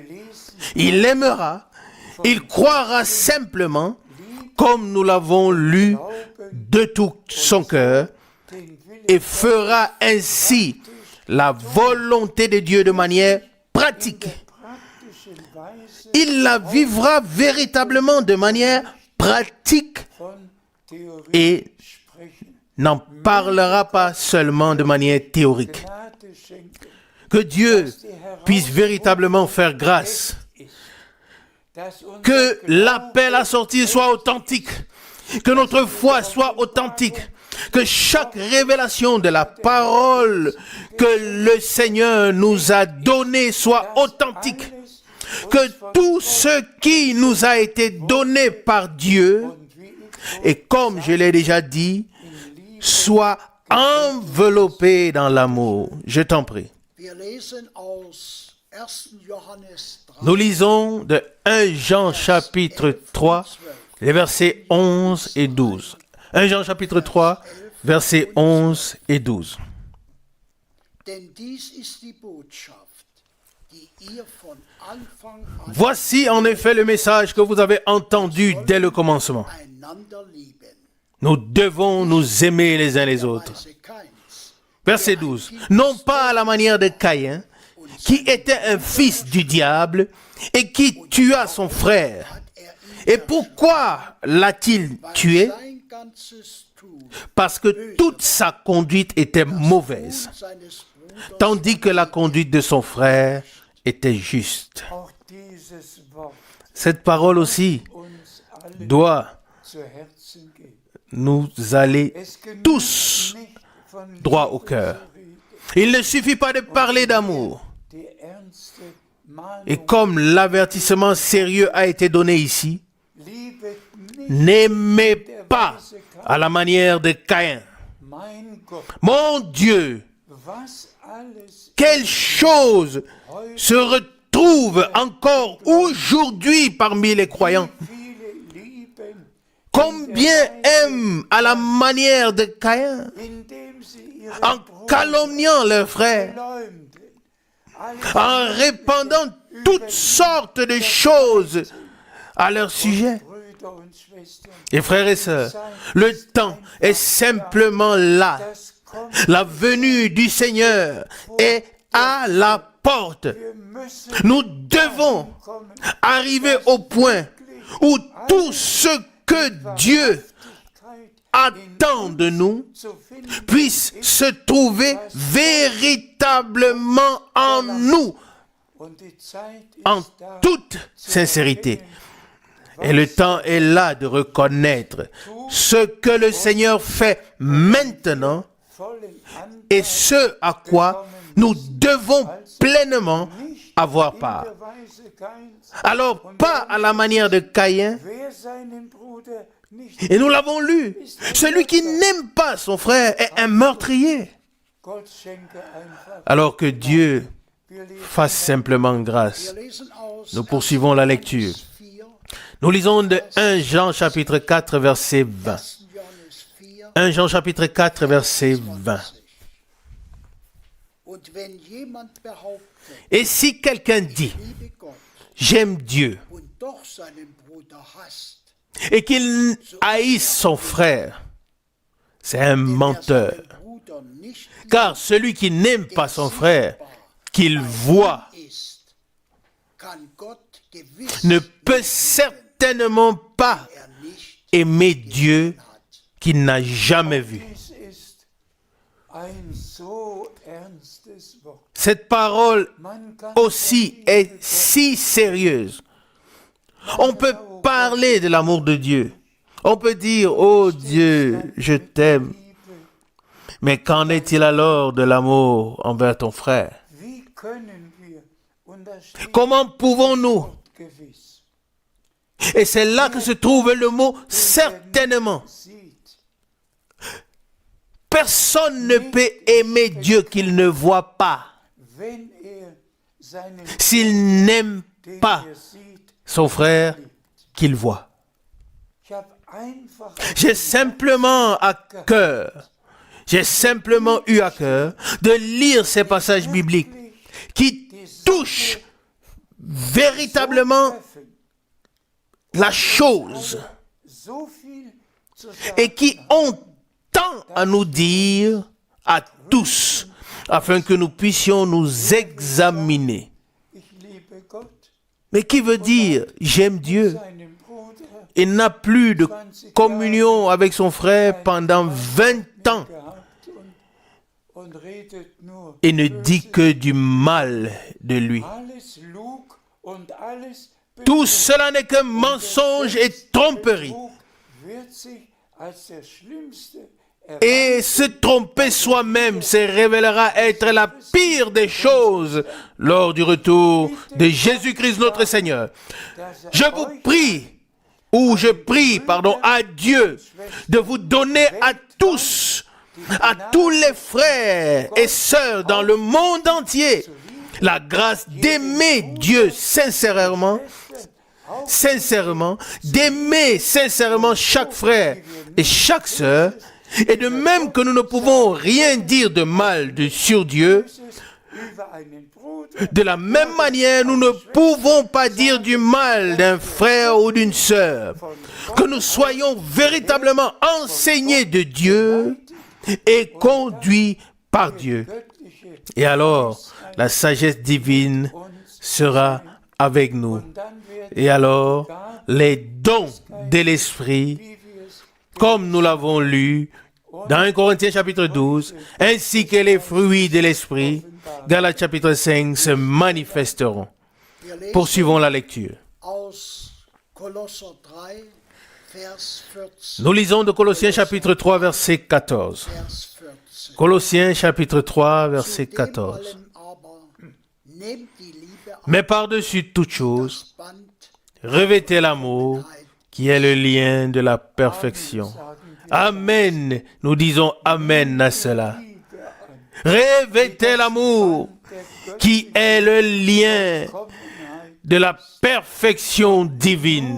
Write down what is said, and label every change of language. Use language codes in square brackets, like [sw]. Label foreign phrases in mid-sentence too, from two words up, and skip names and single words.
[fr] Il l'aimera, il croira simplement, comme nous l'avons lu, de tout son cœur, et fera ainsi la volonté de Dieu de manière pratique. [de] praktischen Weise [fr] Il la vivra véritablement de manière pratique [de] von Theorie [fr] et [de] sprechen. [fr] n'en parlera pas seulement de manière théorique. [de] Gnade schenken, [fr] Que Dieu puisse véritablement faire grâce. [de] dass unser [fr] Que l'appel à sortir soit authentique. Que notre foi soit authentique. Que chaque révélation de la parole que le Seigneur nous a donnée soit authentique. Que tout ce qui nous a été donné par Dieu, et comme je l'ai déjà dit, soit enveloppé dans l'amour. Je t'en prie. [de] Wir lesen aus 1. Johannes 3, [fr] Nous lisons de 1 Jean chapitre 3, les versets 11 et 12. 1 Jean chapitre 3, versets 11 et 12. [de] denn dies ist die Botschaft, die ihr von Anfang an [fr] Voici en effet le message que vous avez entendu dès le commencement. [de] einander lieben. [fr] Nous devons nous aimer les uns les autres. [de] Weise Kains, [fr] Verset 12. Non pas à la manière de Caïn, qui était un fils du diable et qui tua son frère. [de] hat er ihn [fr] Et pourquoi l'a-t-il tué? [de] sein ganzes Tun [fr] Parce que toute sa conduite était mauvaise, [de] seines Bruders [fr] tandis que la conduite de son frère était juste. [de] auch dieses Wort [fr] Cette parole aussi [de] uns alle [fr] doit [de] zu Herzen gehen. [fr] nous aller [de] Es genügt [fr] tous [de] nicht von [fr] droit [de] Liebe [fr] au cœur. [de] zu reden. [fr] Il ne suffit pas de parler d'amour. [de] Die ernste Mahnung, [fr] Et comme l'avertissement sérieux a été donné ici, [de] liebet nicht [fr] n'aimez pas à la manière de Caïn. [de] mein Gott, [fr] Mon Dieu, [de] was alles [fr] quelle chose se retrouve encore aujourd'hui parmi les croyants. [de] viele lieben, [fr] Combien aiment à la manière de Caïn, [de] indem sie ihre [fr] en calomniant leurs frères, [de] Leumden, [fr] en répandant toutes sortes de choses à leur sujet. [de] Brüder und Schwestern, [fr] Et frères et sœurs, le temps est simplement là. [de] das kommt, [fr] La venue du Seigneur est à la porte. [de] wir müssen [fr] Nous devons [de] kommen, [fr] arriver au point où tout ce que Dieu attend de nous [de] zu finden, [fr] puisse se trouver véritablement en nous, [de] und die Zeit [fr] en [de] ist da, [fr] toute sincérité. Et le temps est là de reconnaître ce que le Seigneur fait maintenant [de] vollen Anteil [fr] et ce à quoi nous devons pleinement avoir part. [de] der Weise Kains, [fr] Alors, pas à la manière de Caïn, [de] wer seinen Bruder nicht [fr] et nous l'avons lu, celui qui n'aime pas son frère est un meurtrier. [de] Gott schenke einfach. [fr] Alors que Dieu [de] Wir lesen [fr] fasse simplement grâce. [de] Wir lesen aus [fr] Nous poursuivons la lecture. 4, Nous lisons de 1 Jean chapitre 4 verset 20. [de] 1. Johannes 4, [fr] 1 Jean chapitre 4 verset 20. [de] Und wenn jemand behauptet, [fr] Et si quelqu'un dit, [de] liebe Gott [fr] j'aime Dieu, [de] und doch seinen Bruder hasst, [fr] et qu'il haïsse son frère, c'est un [de] der [fr] menteur. [de] seinen Bruder nicht [fr] Car celui qui n'aime pas son frère, qu'il voit, [de] ist, kann Gott gewiss [fr] ne peut certainement pas [de] er nicht [fr] aimer Dieu [de] hat. [fr] qu'il n'a jamais vu. [de] Dies ist ein so ernstes Wort. [fr] Cette parole [de] Man kann [fr] aussi est si sérieuse. On peut parler de l'amour de Dieu, On peut dire, oh Dieu, je t'aime. Mais qu'en est-il alors de l'amour envers ton frère? [de] Wie können wir, und da steht [fr] Comment pouvons-nous? [de] gewiss, [fr] Et c'est là que se trouve le mot certainement. [de] sieht, [fr] Personne ne peut aimer Dieu qu'il ne voit pas, [de] wenn seinen [fr] s'il n'aime [de] den [fr] pas [de] sieht, [fr] son frère qu'il voit. [de] ich habe einfach [fr] J'ai simplement eu à cœur de lire ces passages bibliques qui touchent véritablement la chose [de] so viel zu sagen, [fr] et qui ont tant à nous dire à tous afin que nous puissions nous examiner. [de] ich liebe Gott, [fr] Mais qui veut dire j'aime Dieu? [de] seinen Bruder, [fr] Il n'a plus de communion avec son frère pendant 20 ans [de] gehabt und redet nur [fr] et ne dit que du mal de lui. [de] alles Lug und alles [fr] Tout cela n'est que mensonge et tromperie. [de] Betrug wird sich als der schlimmste [fr] Et se tromper soi-même se révélera être la pire des choses lors du retour de Jésus-Christ notre Seigneur. Je vous prie, à Dieu, de vous donner à tous les frères et sœurs dans le monde entier, la grâce d'aimer Dieu sincèrement, d'aimer sincèrement chaque frère et chaque sœur, et de même que nous ne pouvons rien dire de mal sur Dieu, [de] über einen Bruder [fr] de la même manière, nous ne pouvons pas dire du mal d'un frère ou d'une sœur. Que nous soyons véritablement enseignés de Dieu et conduits par Dieu. [de] göttliche [fr] Et alors, la sagesse divine sera avec nous. [de] und dann werden [fr] Et alors, les dons de l'Esprit, [de] wie wir es [fr] comme nous l'avons lu dans 1 Corinthiens chapitre 12, ainsi que les fruits de l'Esprit, Galates chapitre 5, se manifesteront. [de] Wir lesen [fr] Poursuivons la lecture. [de] aus Kolosser 3, Vers 14. [fr] Nous lisons de Colossiens chapitre 3, verset 14. [de] Vers 14. [fr] Colossiens chapitre 3, verset [de] Dem 14. allem aber nehmt die Liebe auf, [fr] Mais par-dessus toute chose, [de] das Band [fr] revêtez l'amour qui est le lien de la perfection. Amen. Nous disons Amen à cela. Revêtez l'amour qui est le lien de la perfection divine.